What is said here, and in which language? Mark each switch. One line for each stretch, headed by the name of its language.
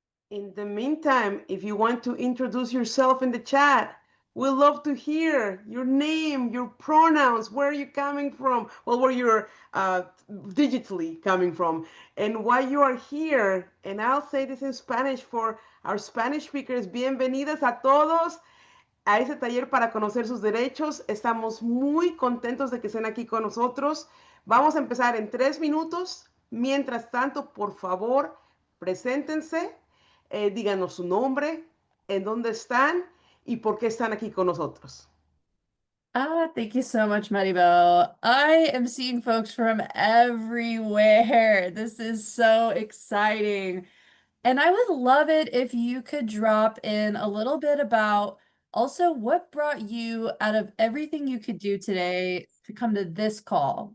English: In the meantime, if you want to introduce yourself in the chat, we'd love to hear your name, your pronouns, where are you coming from, well, where you're digitally coming from, and why you are here. And I'll say this in Spanish for our Spanish speakers.
Spanish: Bienvenidas a todos a ese taller para conocer sus derechos. Estamos muy contentos de que estén aquí con nosotros. Vamos a empezar en 3 minutos. Mientras tanto, por favor, preséntense, díganos su nombre, en dónde están y por qué están aquí con nosotros.
English: Thank you so much, Maribel. I am seeing folks from everywhere. This is so exciting. And I would love it if you could drop in a little bit about also what brought you out of everything you could do today to come to this call.